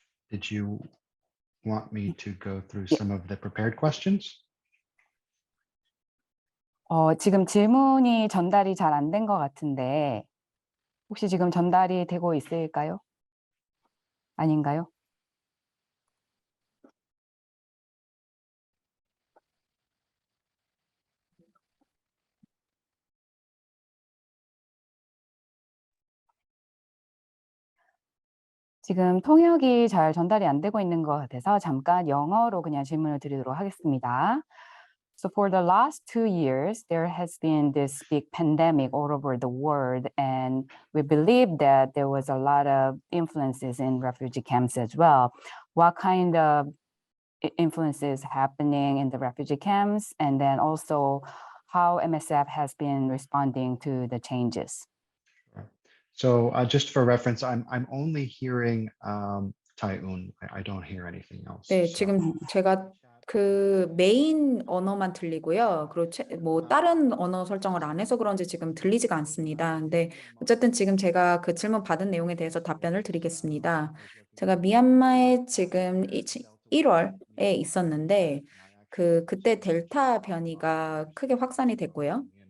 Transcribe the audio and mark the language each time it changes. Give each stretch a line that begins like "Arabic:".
English: Did you want me to go through
Korean: 예.
English: some of the prepared questions?
Korean: 지금 질문이 전달이 잘 안 된 것 같은데 혹시 지금 전달이 되고 있을까요? 아닌가요? 지금 통역이 잘 전달이 안 되고 있는 것 같아서 잠깐 영어로 그냥 질문을 드리도록 하겠습니다.
English: So for the last 2 years, there has been this big pandemic all over the world, and we believe that there was a lot of influences in refugee camps as well. What kind of influences happening in the refugee camps, and then also how MSF has been responding to the changes? So just for reference, I'm only hearing Taiun. I don't hear anything else.
Korean: 네,
English: So-
Korean: 지금 제가 그 메인 언어만 들리고요. 그리고 뭐 다른 언어 설정을 안 해서 그런지 지금 들리지가 않습니다. 근데 어쨌든 지금 제가 그 질문 받은 내용에 대해서 답변을 드리겠습니다. 제가 미얀마에 지금 1월에 있었는데 그때 델타 변이가 크게 확산이 됐고요.